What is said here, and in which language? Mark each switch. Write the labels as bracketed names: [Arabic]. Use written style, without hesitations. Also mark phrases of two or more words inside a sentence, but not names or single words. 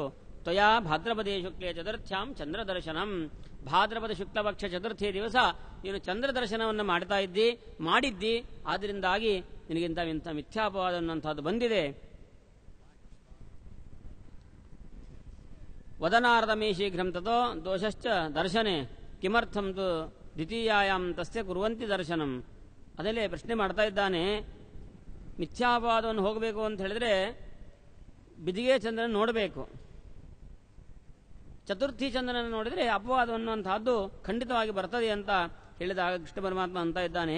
[Sanskrit] ತ್ವಯಾ ಭಾದ್ರಪದೇ ಶುಕ್ಲೇ ಚತುರ್ಥ್ಯಾಂ ಚಂದ್ರ ದರ್ಶನಂ. [Kannada] ಭಾದ್ರಪದ ಶುಕ್ಲಪಕ್ಷ ಚತುರ್ಥಿ ದಿವಸ ನೀನು ಚಂದ್ರ ದರ್ಶನವನ್ನು ಮಾಡಿದ್ದಿ, ಆದ್ದರಿಂದಾಗಿ ನಿನಗಿಂತ ಮಿಥ್ಯಾಪವಾದ ಅನ್ನುವಂಥದ್ದು ಬಂದಿದೆ. [Sanskrit] ವದನಾರದ ಮೇ ಶೀಘ್ರಂ ತತೋ ದೋಷಶ್ಚ ದರ್ಶನೆ ಕಿಮರ್ಥಂ ತು ದ್ವಿತೀಯಾಯಾಂ ತಸ್ಯ ಕುರುವಂತಿ ದರ್ಶನಂ. [Kannada] ಅದಲ್ಲೇ ಪ್ರಶ್ನೆ ಮಾಡ್ತಾ ಇದ್ದಾನೆ. ಮಿಥ್ಯಾಪವಾದವನ್ನು ಹೋಗಬೇಕು ಅಂತ ಹೇಳಿದ್ರೆ ಬಿದಿಗೆ ಚಂದ್ರನ ನೋಡಬೇಕು, ಚತುರ್ಥಿ ಚಂದ್ರನ ನೋಡಿದರೆ ಅಪವಾದ ಅನ್ನುವಂತಹದ್ದು ಖಂಡಿತವಾಗಿ ಬರ್ತದೆ ಅಂತ ಹೇಳಿದಾಗ ಕೃಷ್ಣ ಪರಮಾತ್ಮ ಅಂತ ಇದ್ದಾನೆ.